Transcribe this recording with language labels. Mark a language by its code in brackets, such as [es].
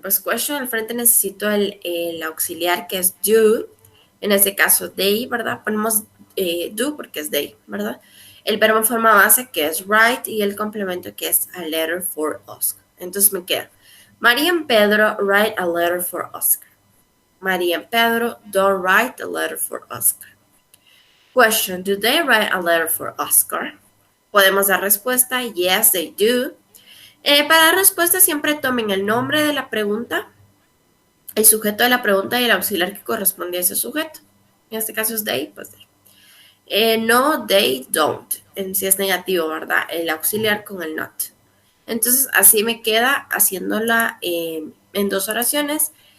[es] Pues question al frente necesito el auxiliar que es do. En este caso they, ¿verdad? Ponemos do porque es they, ¿verdad? El verbo en forma base que es write y el complemento que es [en] a letter for Oscar. [es] Entonces me queda [en] María and Pedro write a letter for Oscar. María and Pedro don't write a letter for Oscar. Question, do they write a letter for Oscar? [es] Podemos dar respuesta, [en] yes, they do. [es] Para dar respuesta siempre tomen el nombre de la pregunta, el sujeto de la pregunta y el auxiliar que corresponde a ese sujeto. En este caso es they, pues they. [en] No, they don't. [es] Si es negativo, ¿verdad? El auxiliar con el not. Entonces, así me queda haciéndola en dos oraciones.